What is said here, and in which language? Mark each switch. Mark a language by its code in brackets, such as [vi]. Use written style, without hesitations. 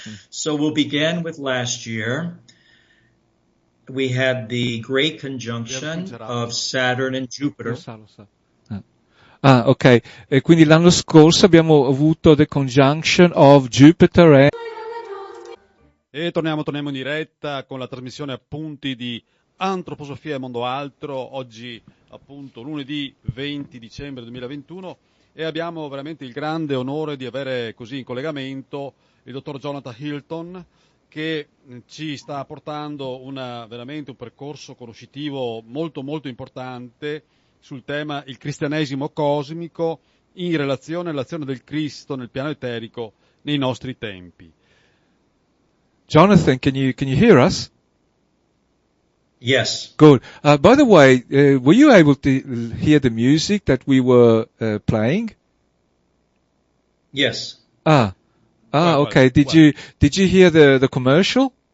[en] So we'll begin with last year. We had the great conjunction of Saturn and Jupiter. [it] Lo sa. Ah, ok. E quindi l'anno scorso abbiamo avuto [en] the conjunction of Jupiter [it] E torniamo in diretta con la trasmissione Appunti di Antroposofia e Mondo, Altro. Oggi appunto lunedì 20 dicembre 2021 e abbiamo veramente il grande onore di avere così in collegamento il dottor Jonathan Hilton, che ci sta portando veramente un percorso conoscitivo molto molto importante sul tema il cristianesimo cosmico in relazione all'azione del Cristo nel piano eterico nei nostri tempi. [en] Jonathan, can you hear us? Yes. Good. By the way, were you able to hear the music that we were playing? Yes. Okay. Did you hear the commercial?